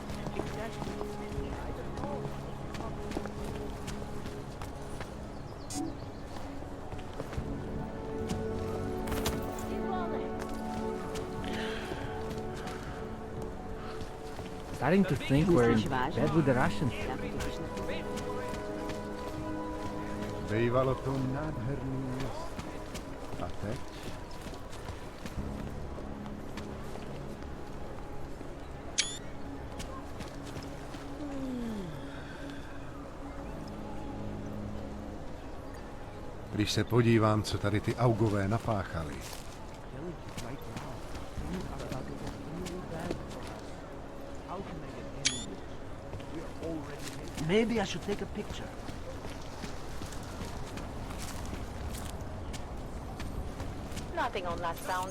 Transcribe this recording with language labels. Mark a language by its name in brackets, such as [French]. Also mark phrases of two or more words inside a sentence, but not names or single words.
[English] Starting to think we're in bed with the Russians. [Czech] Bývalo to nádherný město. A teď? Když se podívám, co tady ty augové napáchali. [English] Maybe I should take a picture. Nothing on that sound.